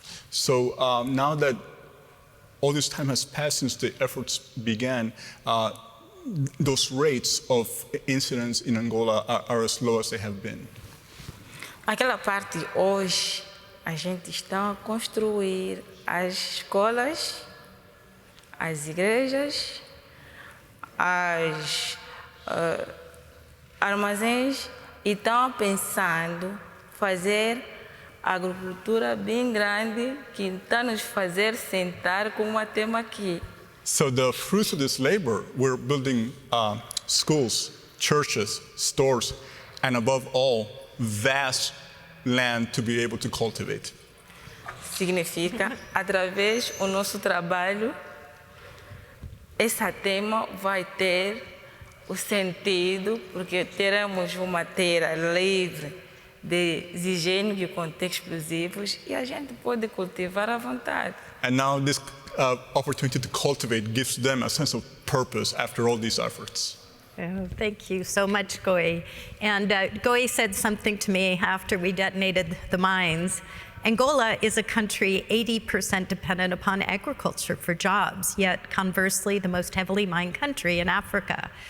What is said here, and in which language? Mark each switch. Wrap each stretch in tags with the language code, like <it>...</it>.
<en>So now that all this time has passed since the efforts began, those rates of incidents in Angola are as low as they have been.</en> <pt>Aquela parte hoje, a gente está a construir as escolas, as igrejas, as armazéns e estão pensando fazer agricultura bem grande que está nos fazer sentar como uma tema aqui.</pt> <en>So the fruits of this labor, we're building schools, churches, stores, and above all, vast land to be able to cultivate.</en> <pt>Significa, através do nosso trabalho, esse tema vai ter o sentido, porque teremos uma terra livre de higiene que contém explosivos e a gente pode cultivar à vontade.</pt> <en>And now this opportunity to cultivate gives them a sense of purpose after all these efforts. Oh, thank you so much, Ngoie. And Ngoie said something to me after we detonated the mines. Angola is a country 80% dependent upon agriculture for jobs, yet conversely, the most heavily mined country in Africa.</en>